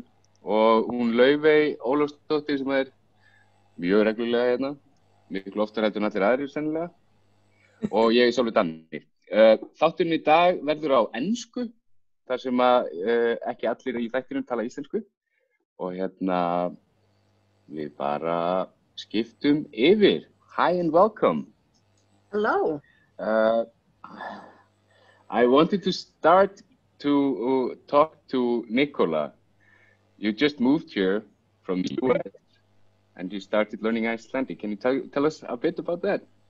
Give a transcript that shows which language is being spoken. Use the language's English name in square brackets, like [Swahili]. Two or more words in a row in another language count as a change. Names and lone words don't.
[Icelandic] Og hún Laufey Ólafsdóttir sem er mjög reglulega hérna, miklu oftar heldur en allir aðrir sennilega. Og ég er sjálfur Danni. Þátturinn í dag verður á ensku, þar sem að ekki allir í þættinum tala íslensku. Og hérna við bara skiptum yfir. [English] Hi and welcome. Hello. I wanted to start to talk to Nicola. You just moved here from the US and you started learning Icelandic. Can you tell us a bit about that?